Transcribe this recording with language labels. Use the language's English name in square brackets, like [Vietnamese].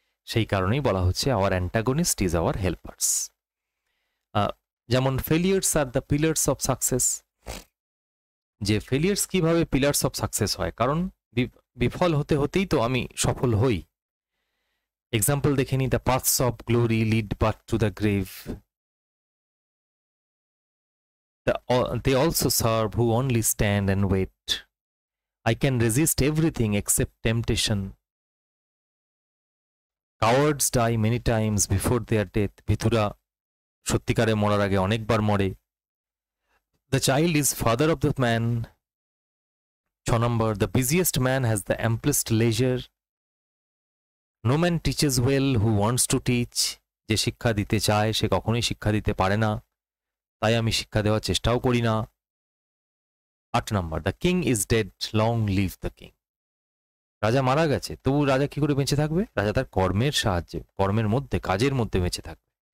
[Bangla] সেই কারণেই বলা হচ্ছে [English] Our antagonist is our helpers. [Bangla] যেমন [English] failures are the pillars of success, [Bangla] যে ফেলিয়ার্স কিভাবে পিলার্স অফ সাকসেস হয়, কারণ বিফল হতে হতেই তো আমি সফল হই। [English] example [Bangla] দেখে নি, [English] The paths of glory lead but to the grave, they also serve who only stand and wait. I can resist everything except temptation. Cowards die many times before their death. [Bangla] ভিতুরা সত্যিকারে মরার আগে অনেকবার মরে। [English] The child is father of the man. 6 number, the busiest man has the amplest leisure. No man teaches well who wants to teach. [Bangla] যে শিক্ষা দিতে চায় সে কখনোই শিক্ষা দিতে পারে না, তাই আমি শিক্ষা দেওয়ার চেষ্টাও করি না। 8 নম্বর, [English] The king is dead, long live the king. [Bangla] রাজা মারা গেছে, তবু রাজা কি করে বেঁচে থাকবে? রাজা তার কর্মের সাহায্যে, কর্মের মধ্যে, কাজের মধ্যে বেঁচে থাকবে।